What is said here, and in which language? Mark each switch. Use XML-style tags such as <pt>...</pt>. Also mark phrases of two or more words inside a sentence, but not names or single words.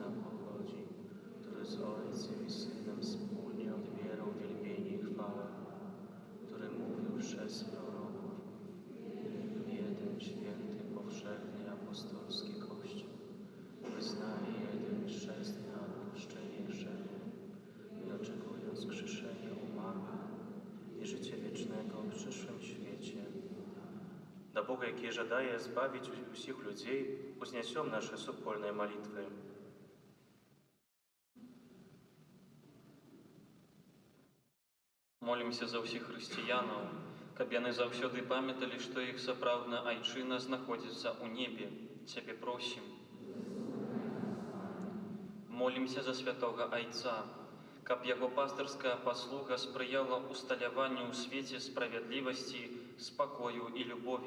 <pl>pochodzi, który z Ojcem i Synem wspólnie odbierał wielbienie i chwałę, który mówił przez proroków, jeden święty, powszechny, apostolski Kościół, wyznaje jeden chrzest na odpuszczenie grzechów i oczekując krzeszenia umarłych i życia wiecznego w przyszłym świecie.</pl> <uk>До Бога, який жадає збавити усіх людей, узнесем наші супольні молитви.</uk> <be>Молімся за ўсіх хрысціянаў, каб яны заўсёды памяталі, што іх сапраўдная айчына знаходзіцца ў небе. Цябе просім. Молімся за святога Айца, каб яго пастырская паслуга спрыяла усталяванню ў свеце справядлівасці, спакою і любові.</be>